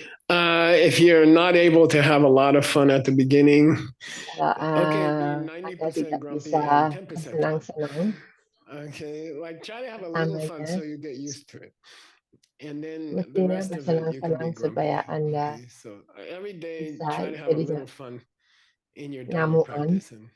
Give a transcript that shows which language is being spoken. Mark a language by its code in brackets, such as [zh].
[en] If you're not able to have a lot of fun at the beginning, [id] Anda tidak bisa senang-senang. [en] Okay, like try to have a little fun so you get used to it. And then the rest of it you can be [id] supaya Anda [en] so every day try to have a little fun in your Dharma practice.